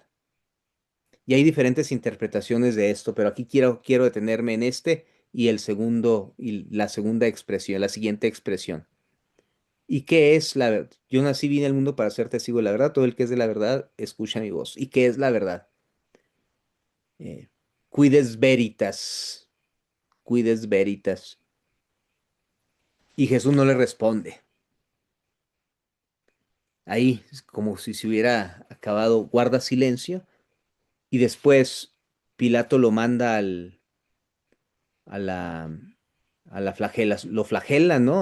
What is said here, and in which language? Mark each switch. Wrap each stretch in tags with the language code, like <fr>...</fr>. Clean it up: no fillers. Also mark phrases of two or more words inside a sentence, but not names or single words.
<es>Y hay diferentes interpretaciones de esto, pero aquí quiero detenerme en este y el segundo, y la segunda expresión, la siguiente expresión. ¿Y qué es la verdad? Yo nací, vine al mundo para ser testigo de la verdad. Todo el que es de la verdad escucha mi voz. ¿Y qué es la verdad? Eh,</es> <la>Cuides veritas, cuides veritas.</la> <es>Y Jesús no le responde. Ahí, es como si se hubiera acabado, guarda silencio. Y después Pilato lo manda a la, a la flagela, lo flagelan, ¿no?</es>